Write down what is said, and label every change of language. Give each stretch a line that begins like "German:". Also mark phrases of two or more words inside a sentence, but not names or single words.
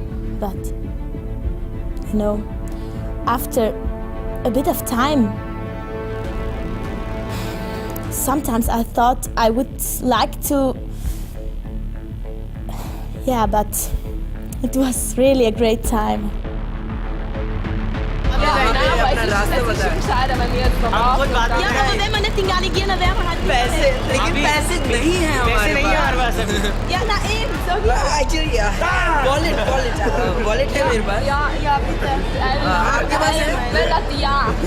English: But, you know, after a bit of time, sometimes I thought I would like to. Yeah, but it was really a great time.
German: Ja, aber wenn man nicht in Ghana gehen, dann wäre man halt
Hindi: लेकिन पैसे नहीं हैं हमारे पास
German: Ja, na eben, so wie
Hindi: एक्चुअली वॉलेट है मेरे पास
German: Ja, bitte.
Hindi: आपके पास है
German: Ja.